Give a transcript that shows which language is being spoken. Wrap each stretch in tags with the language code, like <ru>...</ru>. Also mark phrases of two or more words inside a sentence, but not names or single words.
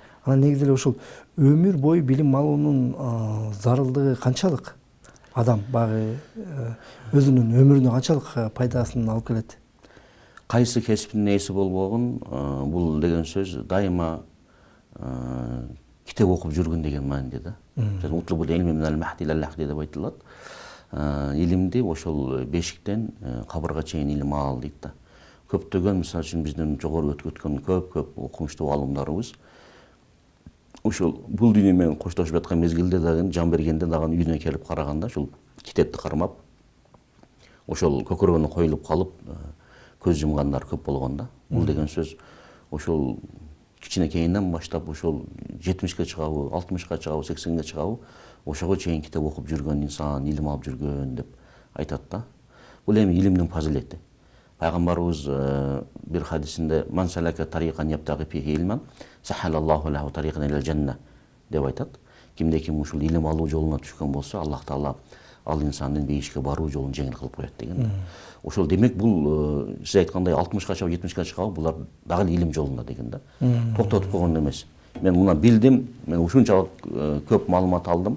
<ky>Анан негизи эле ушул өмүр бою билим алуунун зарылдыгы канчалык? Адам баягы өзүнүн өмүрүнө канчалык пайдасын алып келет? Кайсы кесиптин ээси болбогун, бул деген сөз дайыма китеп окуп жүргөн деген мааниде да.</ky> <ar>اطلبوا العلم من المهد إلى اللحد</ar> <ky>деп айтылат. Илимди ошол бешиктен кабырга чейин илим ал дейт да. Көптөгөн, мисалы үчүн биздин жогору өткөн көп окумуштуу алымдарыбыз ошол бул дүйнө менен коштошуп жаткан мезгилде дагы, жан бергенде дагы үйүнө келип караганда ошол китепти кармап, ошол көкөрөгүнө коюлуп калып көз жумгандар көп болгон да. Бул деген сөз ошол кичинекейинен баштап ошол 70-ке чыгабы, 60-ка чыгабы, 80-ге чыгабы, ошого чейин китеп окуп жүргөн инсан, илим алып жүргөн деп айтат да. Бул эми илимдин фазилети. Пайгамбарыбыз бир хадисинде</ky> <ar>"من سلك طريقا يبتغي فيه علما سهل الله له طريقا إلى الجنة"</ar> <ky>деп айтат. Кимде ким ушул илим алуу жолуна түшкөн болсо, Аллах Таала ал инсандын бейишке баруу жолун жеңил кылып коет деген. Ошол демек бул сиз айткандай 60-ка чыгып, 70-ке чыгып, булар дагы илим жолунда деген да. Токтотуп койгон эмес. Мен муну билдим, мен ушунчалык көп маалымат алдым.</ky>